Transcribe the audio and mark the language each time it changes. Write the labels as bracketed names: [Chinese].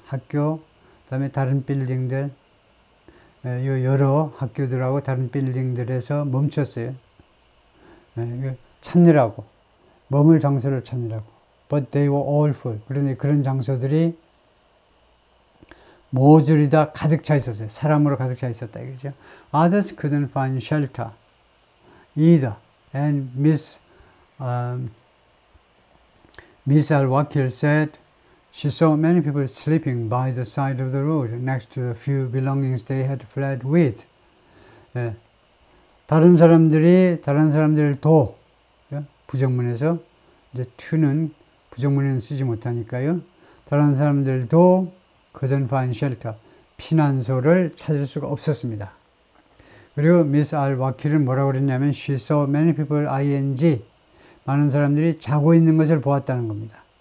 [Korean] 학교, 그다음에 다른 빌딩들, 여러 학교들하고 다른 빌딩들에서 멈췄어요. 찾느라고, 머물 장소를 찾느라고. [English] But they were all full. [Korean] 그런데 그런 장소들이 모조리 다 가득 차 있었어요. 사람으로 가득 차 있었다 이거죠. [English] Others couldn't find shelter either. And Miss Al-Wakil said she saw many people sleeping by the side of the road next to the few belongings they had fled with. [Korean] 다른 사람들도 부정문에서 이제 to는 부정문에는 쓰지 못하니까요. 다른 사람들도 [English] couldn't find shelter, [Korean] 피난소를 찾을 수가 없었습니다. 그리고 미스 알와킬은 뭐라고 그랬냐면 [English] she saw many people ing, [Korean] 많은 사람들이 자고 있는 것을 보았다는 겁니다.